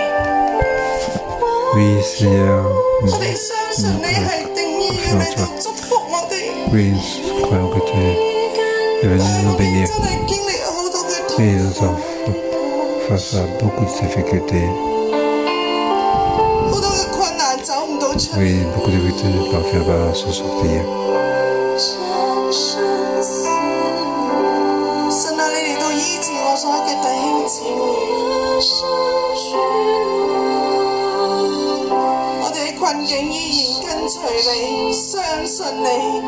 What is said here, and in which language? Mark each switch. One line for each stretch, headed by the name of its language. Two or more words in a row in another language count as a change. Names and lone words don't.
French: Oui, Seigneur,
Cantonese: 我哋相信你係定義嘅嚟到祝福我哋。
French: oui, nous croyons que tu es venu
Cantonese: 但係
French: nous
Cantonese: 我哋
French: bénir.
Cantonese: 真係經歷好多嘅
French: Oui,
Cantonese: 痛
French: nous
Cantonese: 苦，
French: sommes face à beaucoup de difficultés.
Cantonese: 好多嘅困難走唔到出嚟。
French: Oui, beaucoup de difficultés ne parviennent pas à se sortir.
Cantonese: 神啊，你嚟到醫治我所有嘅弟兄姊妹。我哋喺困境依然跟隨你，相信你，